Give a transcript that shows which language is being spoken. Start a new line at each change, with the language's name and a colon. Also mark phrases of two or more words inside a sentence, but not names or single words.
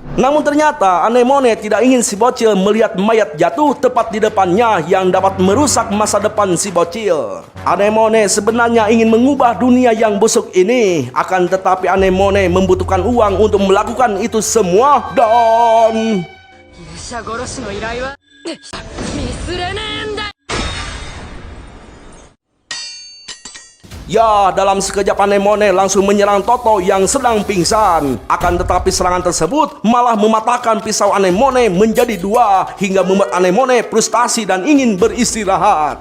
Indonesian: Namun ternyata Anemone tidak ingin si bocil melihat mayat jatuh tepat di depannya yang dapat merusak masa depan si bocil. Anemone sebenarnya ingin mengubah dunia yang busuk ini, akan tetapi Anemone membutuhkan uang untuk melakukan itu semua dan...
Japanese: 勇者殺しの依頼はミスれねえんだ。
Indonesian: Ya, dalam sekejap Anemone langsung menyerang Toto yang sedang pingsan. Akan tetapi serangan tersebut malah mematahkan pisau Anemone menjadi dua hingga membuat Anemone frustasi dan ingin beristirahat.